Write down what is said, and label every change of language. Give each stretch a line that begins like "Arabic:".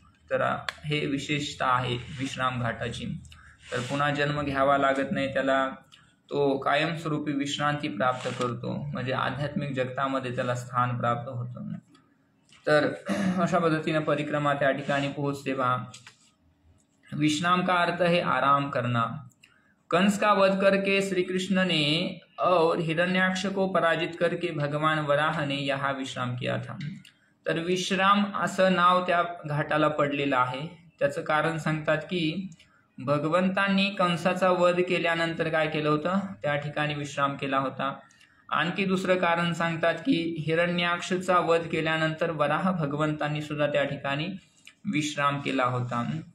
Marathi: तर हे विशेषता आहे विश्राम घाटाची. तर पुन्हा जन्म घ्यावा लागत नाही त्याला, तो कायमस्वरूपी विश्रांती प्राप्त करतो, म्हणजे आध्यात्मिक जगतामध्ये त्याला स्थान प्राप्त होतं. तर अशा पद्धतीने परिक्रमा त्या ठिकाणी पोहोचते.
Hindi: बा, विश्राम का अर्थ है आराम करना. कंस का वध करके श्री कृष्ण ने और हिरण्याक्ष को पराजित करके भगवान वराह ने यहाँ विश्राम किया था.
Marathi: तर विश्राम असं नाव त्या घाटाला पडलेलं आहे. त्याचं कारण सांगतात की भगवंतांनी कंसाचा वध केल्यानंतर काय केलं होतं, त्या ठिकाणी विश्राम केला होता. आणखी दुसरं कारण सांगतात की हिरण्याक्षचा वध केल्यानंतर वराह भगवंतांनी सुद्धा त्या ठिकाणी विश्राम केला होता.